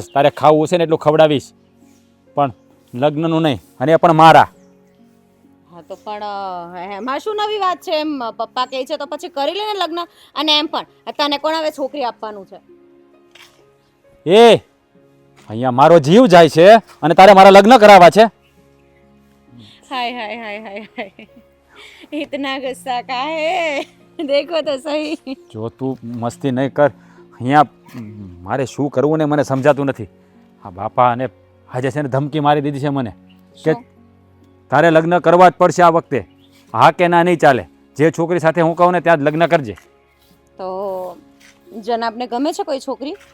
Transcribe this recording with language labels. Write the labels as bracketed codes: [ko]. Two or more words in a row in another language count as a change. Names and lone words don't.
[gu] તારે ખાવું છે ને એટલું ખવડાવીશ, પણ લગ્નનું નહીં. અને એ પણ મારા. હા તો પણ એમાં શું નવી વાત છે? એમ પપ્પા કહે છે તો પછી કરી લે ને લગ્ન. અને એમ પણ તને કોણ હવે છોકરી આપવાનું છે? એ અહીંયા મારો જીવ જાય છે અને તારે મારા લગ્ન કરાવવા છે? [hi] हाय हाय हाय हाय हाय, इतना गुस्सा का है? देखो तो सही. [gu] જો તું મસ્તી નહીં કર. અહીંયા મારે શું કરવું ને મને સમજાતું નથી. આ બાપા અને આજે છે ને ધમકી મારી દીધી છે મને કે તારે લગ્ન કરવા જ પડશે આ વખતે. હા કે ના નહીં ચાલે. જે છોકરી સાથે હું કહું ને ત્યાં જ લગ્ન કરજે. તો જનાબને ગમે છે કોઈ છોકરી?